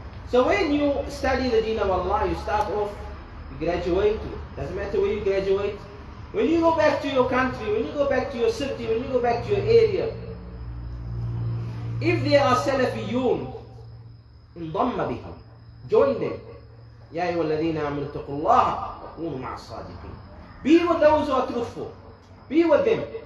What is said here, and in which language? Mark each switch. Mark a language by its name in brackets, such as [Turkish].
[English] So when you study the Deen of Allah, you start off, you graduate, doesn't matter where you graduate. When you go back to your country, when you go back to your city, when you go back to your area, if there are Salafiyun, [Arabic] انضم بهم, [English] join them. [Arabic] يا أيها الذين آمنوا اتقوا الله وكونوا مع الصادقين. [English] Be with those who are truthful. Be with them.